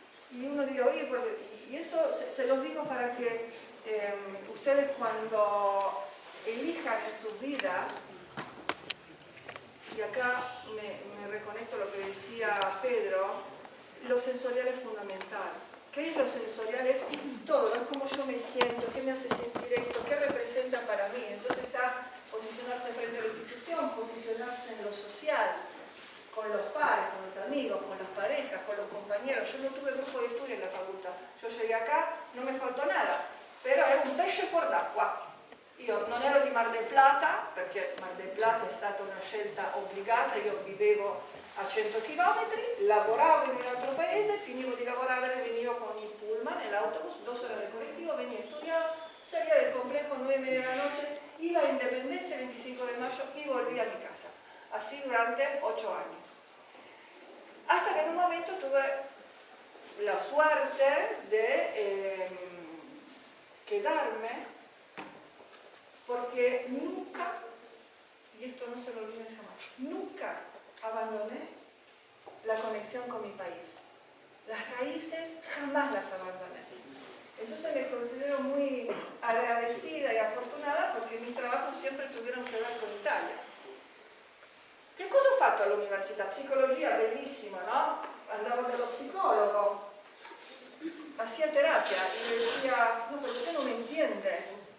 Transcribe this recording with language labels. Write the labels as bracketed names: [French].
[Spanish] Y uno dirá, oye, y eso se los digo para que ustedes cuando elijan en sus vidas, y acá me reconecto a lo que decía Pedro, lo sensorial es fundamental. ¿Qué es lo sensorial? Es todo, es cómo yo me siento, qué me hace sentir esto, qué representa para mí. Entonces está posicionarse frente a la institución, posicionarse en lo social, con los pares, con los amigos, con las parejas, con los compañeros. Yo no tuve grupo de estudio en la facoltà. [Italian] Yo llegué acá, non mi faltò nada, però ero un pesce fuor d'acqua. Io non ero di Mar del Plata, perché Mar del Plata è stata una scelta obbligata, io vivevo [Spanish] a 100 km, lavoravo in un altro paese, finivo di lavorare, venivo con il pullman, l'autobus, 2 horas de colectivo, venía, estudiaba, salía del complejo 9:30 de la noche, iba a Independencia el 25 de mayo y volvía a mi casa. Así durante 8 años. Hasta que en un momento tuve la suerte de quedarme, porque nunca, y esto no se lo olviden jamás, nunca abandoné la conexión con mi país. Las raíces jamás las abandoné. Entonces me considero muy agradecida y afortunada porque mis trabajos siempre tuvieron que ver con Italia. [Italian] Che cosa ho fatto all'università? Psicologia, bellissima, no? [Spanish] Andavo dallo psicologo, hacía terapia y le decía, no, pero usted no me entiende.